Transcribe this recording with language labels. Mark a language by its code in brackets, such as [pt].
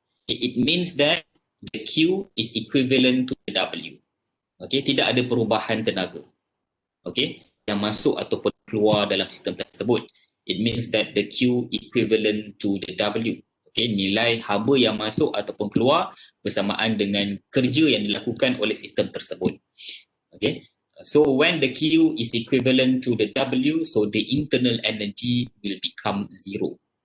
[en] Okay, it means that the Q is equivalent to the W. [ms] Okay, tidak ada perubahan tenaga. Okay, yang masuk ataupun keluar dalam sistem tersebut. [en] It means that the Q equivalent to the W. [ms] Okay, nilai haba yang masuk ataupun keluar bersamaan dengan kerja yang dilakukan oleh sistem tersebut. [en] Okay, so when the Q is equivalent to the W, so the internal energy will become zero.